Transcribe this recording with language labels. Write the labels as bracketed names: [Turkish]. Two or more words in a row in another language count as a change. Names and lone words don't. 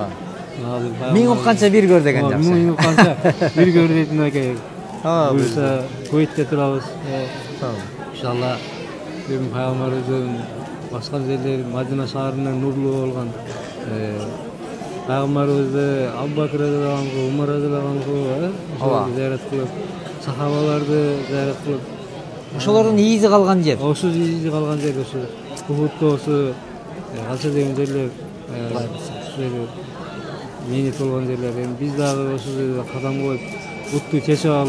[Kyrgyz] Миң укканча бир көр деген жакшы. Миң укканча бир көр дейтин экен. Буюрса Кувейтте турабыз. Иншалла бүгүн пайгамбарыбыздын баскан жерлери Мадина шаарынан нурлуу болгон пайгамбарыбызды Абу-Бакыр [Arabic] رضي الله عنه, [Kyrgyz] Умар [Arabic] رضي الله عنه [Kyrgyz] ошолорду зыярат кылып, сахабаларды зыярат кылып, Ошолордун ийизи калган жер. Ошо ийизи калган жер, ошо Ухудто ошо канча деген жерлер, мейнет болгон жерлер. Эми биз дагы ошо жерде кадам коюп, бутту чечип алып,